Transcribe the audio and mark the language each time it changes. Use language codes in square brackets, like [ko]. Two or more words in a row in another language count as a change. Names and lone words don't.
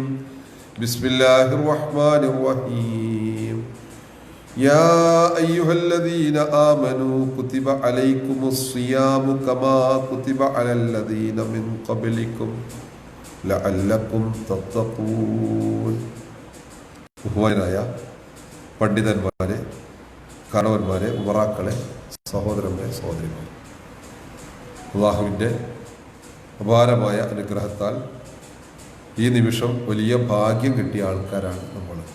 [ar] بسم الله الرحمن الرحيم. يا أيها الذين آمنوا كتب عليكم الصيام كما كتب على الذين من قبلكم لعلكم تتقون. [ml] ബഹുമാനായ പണ്ഡിതന്മാരെ, കണവന്മാരെ, ഉമറാക്കളെ, സഹോദരന്മാരെ, സഹോദരിമാരെ, അല്ലാഹുവിൻ്റെ അപാരമായ അനുഗ്രഹത്താൽ ഈ നിമിഷം വലിയ ഭാഗ്യം കിട്ടിയ ആൾക്കാരാണ് നമ്മൾ.